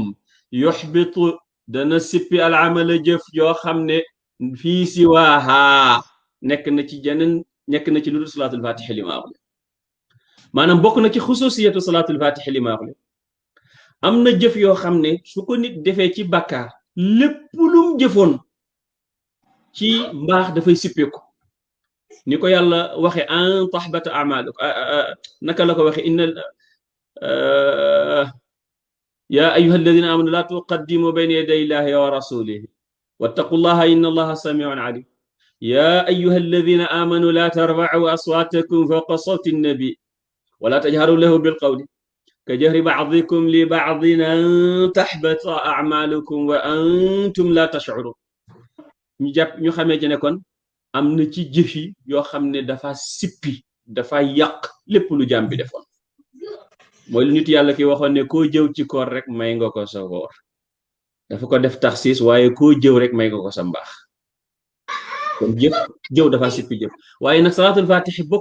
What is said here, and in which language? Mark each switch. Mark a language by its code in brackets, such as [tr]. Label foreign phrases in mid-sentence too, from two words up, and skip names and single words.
[wo] yuxbitu dana sippi al amala jëf yoo xam ne fii siwaha nekk na ci jeneen nekk na ci lu dul salaatul fatixi li ma wax maanaam bokk na ci xususiyatu salaatul fatixi li ma wax am na jëf yoo xam ne su ko nit defee ci bàkkaar lépp lum jëfoon ci mbaax dafay sippeeku ni ko yàlla waxe [ar] أن تحبط أعمالك [wo] naka la ko waxe inna [ar] يا أيها الذين آمنوا لا تقدموا بين يدي الله ورسوله واتقوا الله إن الله سميع عليم يا أيها الذين آمنوا لا ترفعوا أصواتكم فوق صوت النبي ولا تجهروا له بالقول كجهر بعضكم لبعض أن تحبط أعمالكم وأنتم لا تشعرون. [wo] ñu jàpp ñu xamee ci ne kon am na ci jëf yi yoo xam ne dafa sippi dafa yàq lépp lu jàmm bi defoon mooy lu nit yàlla ki waxoon ne koo jëw ci koor rek may nga ko sa koor dafa ko def taxsis waaye koo jëw rek may nga ko sa mbaax kon jëw dafa sippi jëf waaye nag salaatul fatixi bokk